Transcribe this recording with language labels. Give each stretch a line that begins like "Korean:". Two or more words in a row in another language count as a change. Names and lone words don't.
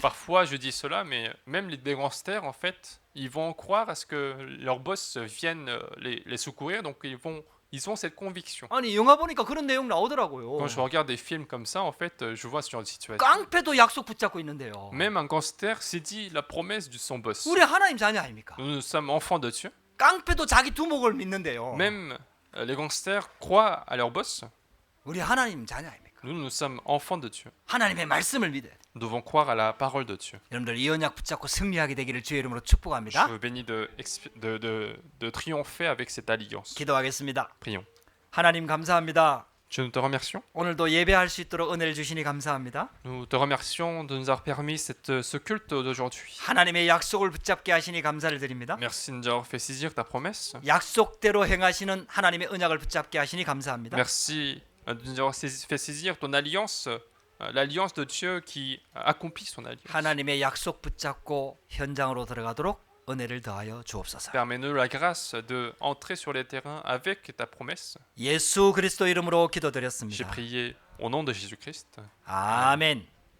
French: Parfois, je dis cela, mais même les gangsters, en fait, ils vont croire à ce que leurs boss viennent les secourir, donc ils ont cette conviction.
Korean: 아니 영화 보니까 그런 내용 나오더라고요.
French: Quand je regarde des films comme ça, en fait, je vois ce genre de situation.
Korean: 깡패도 약속 붙잡고 있는데요.
French: Même un gangster s'est dit la promesse de son boss.
Korean: 우리 하나님 자녀 아닙니까?
French: Nous sommes enfants de Dieu.
Korean: 깡패도 자기 두목을 믿는데요.
French: Même les gangsters croient à leur boss.
Korean: 우리 하나님 자녀 아닙니까?
French: Nous sommes enfants de Dieu.
Korean: 하나님의 말씀을 믿어야 돼.
French: Nous devons croire à la parole de Dieu.
Korean: 여러분들 이 언약 붙잡고 승리하게 되기를 주의 이름으로
French: Je
Korean: 축복합니다.
French: vous bénis de triompher avec cette alliance.
Korean: 기도하겠습니다.
French: Prions.
Korean: 하나님 감사합니다.
French: Dieu, nous te remercions.
Korean: 오늘도 예배할 수 있도록 은혜를 주시니 감사합니다.
French: Nous te remercions de nous avoir permis ce culte d'aujourd'hui.
Korean: 하나님의 약속을 붙잡게 하시니 감사를 드립니다.
French: Merci de nous avoir fait saisir ta promesse.
Korean: 약속대로 행하시는 하나님의 언약을 붙잡게 하시니 감사합니다.
French: Merci de nous avoir fait saisir ton alliance, l'alliance de Dieu qui accomplit son alliance.
Korean: 하나님의 약속 붙잡고 현장으로 들어가도록 은혜를 더하여 주옵소서.
French: Permets-nous la grâce de entrer sur les terrains avec ta promesse.
Korean: 예수 그리스도 이름으로
French: J'ai
Korean: 기도드렸습니다.
French: prié au nom de Jésus-Christ.
Korean: 아멘.